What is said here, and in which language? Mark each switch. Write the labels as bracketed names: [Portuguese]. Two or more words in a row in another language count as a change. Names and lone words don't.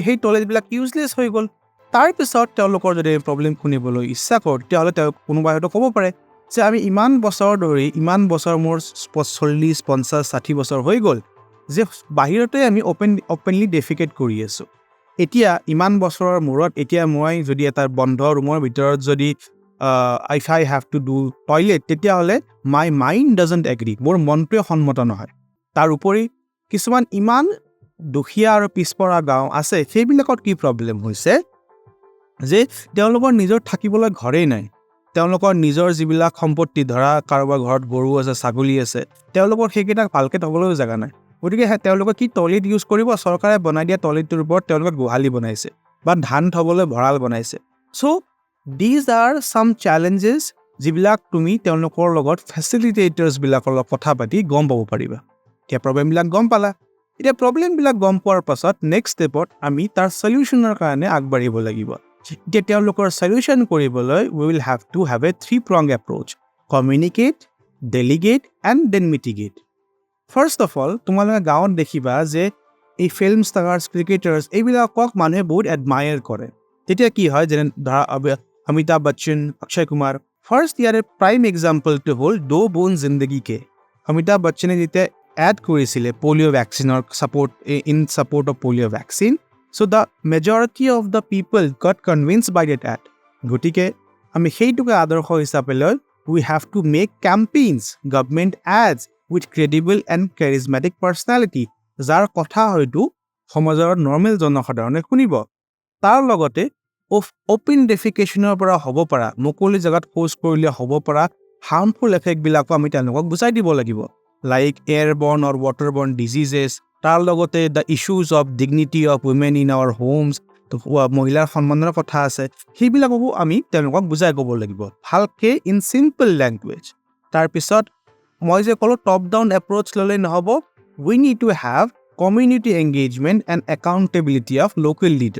[Assamese] সেই টয়লেটবিলাক ইউজলেছ হৈ গ'ল তাৰপিছত তেওঁলোকৰ যদি প্ৰব্লেম শুনিবলৈ ইচ্ছা কৰোঁ তেতিয়াহ'লে তেওঁ কোনোবাই হয়তো ক'ব পাৰে যে আমি ইমান বছৰ ধৰি ইমান বছৰ মোৰ 40 50 60 বছৰ হৈ গ'ল যে বাহিৰতে আমি অপেনলি ডেফিকেট কৰি আছোঁ এতিয়া ইমান বছৰৰ মূৰত এতিয়া মই যদি এটা বন্ধ ৰুমৰ ভিতৰত যদি [English] if I have to do toilet [Assamese] তেতিয়াহ'লে [English] my mind doesn't agree [Assamese] মোৰ মনটোৱে সন্মত নহয় তাৰ উপৰি কিছুমান ইমান দুখীয়া আৰু পিছপৰা গাঁও আছে সেইবিলাকত কি প্ৰব্লেম হৈছে যে তেওঁলোকৰ নিজৰ থাকিবলৈ ঘৰেই নাই তেওঁলোকৰ নিজৰ যিবিলাক সম্পত্তি ধৰা কাৰোবাৰ ঘৰত গৰু আছে ছাগলী আছে তেওঁলোকৰ সেইকেইটা ভালকৈ থ'বলৈও জেগা নাই গতিকে তেওঁলোকে কি টয়লেট ইউজ কৰিব চৰকাৰে বনাই দিয়া টয়লেটটোৰ ওপৰত তেওঁলোকে গোহালি বনাইছে বা ধান থ'বলৈ ভঁৰাল বনাইছে চ' [English] these are some challenges [Assamese] যিবিলাক তুমি তেওঁলোকৰ লগত ফেচিলিটেটৰ্ছবিলাকৰ লগত কথা পাতি গম পাব পাৰিবা এতিয়া প্ৰব্লেমবিলাক গম পালা এতিয়া প্ৰব্লেমবিলাক গম পোৱাৰ পাছত নেক্সট ষ্টেপত আমি তাৰ সলিউশ্যনৰ কাৰণে আগবাঢ়িব লাগিব এতিয়া তেওঁলোকৰ সলিউশ্যন কৰিবলৈ [English] we will have to have a three-pronged approach communicate, delegate and then mitigate First of all, [Assamese] তোমালোকে গাঁৱত দেখিবা যে এই [English] film stars cricketers [Assamese] এইবিলাকক মানুহে বহুত এডমায়াৰ কৰে তেতিয়া কি হয় যেনে ধৰা অমিতাভ বচ্চন অক্ষয় কুমাৰ ফাৰ্ষ্ট ইয়াৰে প্ৰাইম এক্সাম্পলটো হ'ল [Hindi] दो बूँद ज़िंदगी के [Assamese] অমিতাভ বচ্চনে যেতিয়া এড কৰিছিলে পলিঅ' ভেকচিনৰ [English] in support of polio vaccine so the majority of the people got convinced by that ad [Assamese] গতিকে আমি সেইটোকে আদৰ্শ হিচাপে লৈ [English] we have to make campaigns government ads with credible and charismatic personality [Assamese] যাৰ কথা হয়তো সমাজৰ নৰ্মেল জনসাধাৰণে শুনিব তাৰ লগতে [English] open defecation [Assamese] পৰা হ'ব পৰা মুকলি জেগাত শৌচ কৰিলে হ'ব পৰা [English] harmful effects [Assamese] আমি তেওঁলোকক বুজাই দিব লাগিব [English] like airborne or waterborne diseases [Assamese] তাৰ লগতে [English] the issues of dignity of women in our homes [Assamese] মহিলাৰ সন্মানৰ কথা আছে সেইবিলাককো আমি তেওঁলোকক বুজাই ক'ব লাগিব ভালকৈ [English] in simple language [Assamese] তাৰপিছত মই যে ক'লো [English] top down approach [Assamese] ল'লে নহ'ব [English] we need to have community engagement and accountability of local